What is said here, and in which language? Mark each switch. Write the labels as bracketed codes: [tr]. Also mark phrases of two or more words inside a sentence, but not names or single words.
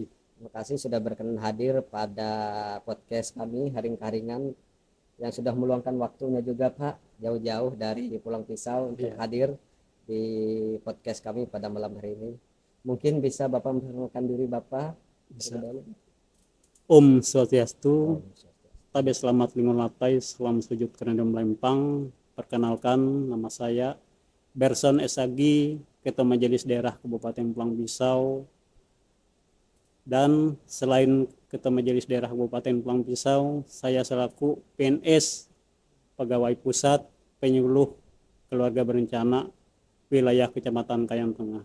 [id] Terima kasih sudah berkenan hadir pada podcast kami Haring Karingan yang sudah meluangkan waktunya juga Pak jauh-jauh dari Pulang Pisau untuk hadir di podcast kami pada malam hari ini. Mungkin bisa Bapak memperkenalkan diri Bapak. Bisa. [sa] Om Swastiastu. [nij] Tabe selamat Linguna Latai, salam sujud Kerendah Melempang. [id] Perkenalkan, nama saya Berson Esagi, Ketua Majelis Daerah Kabupaten Pulang Pisau. Dan selain Ketua Majelis Daerah Kabupaten Pulang Pisau, saya selaku PNS Pegawai Pusat Penyuluh Keluarga Berencana wilayah Kecamatan Kayan Tengah.